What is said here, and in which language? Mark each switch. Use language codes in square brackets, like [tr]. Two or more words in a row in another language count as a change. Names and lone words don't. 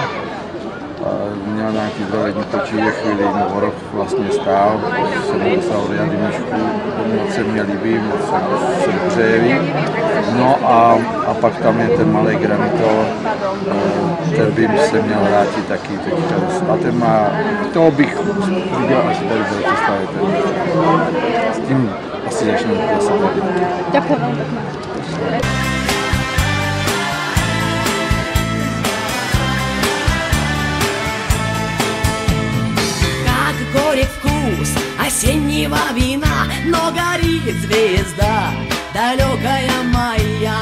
[cs] Měl nějaký zdravotní potíže chvíli, o rok vlastně stál, jsem dostal do Jady Myšku, moc se mě líbí, moc se dobře jeví. No a pak tam je ten malý Granitol, ten by se měl vrátit taky teďka. A ten má, toho bych viděl asi tady v Bratislavě, s tím asi začneme zase tady. [sk] Ďakujem veľmi pekne. [ru] Горит вкус осеннего вина, но горит звезда, далекая моя.